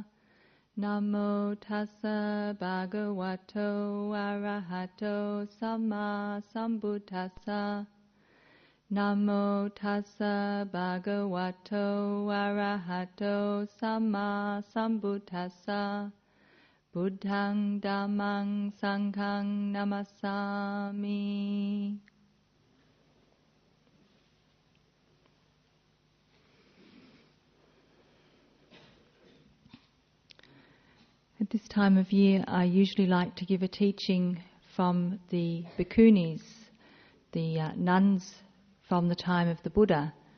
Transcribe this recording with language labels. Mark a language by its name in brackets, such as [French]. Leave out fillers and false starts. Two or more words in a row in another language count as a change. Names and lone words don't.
[Pali] Namo tassa bhagavato arahato samma sambuddhassa. Namo tassa bhagavato arahato samma sambuddhassa. Buddhang dhammang sanghang namasami. [English] At this time of year, I usually like to give a teaching from the Bhikkhunis, the nuns from the time of the Buddha.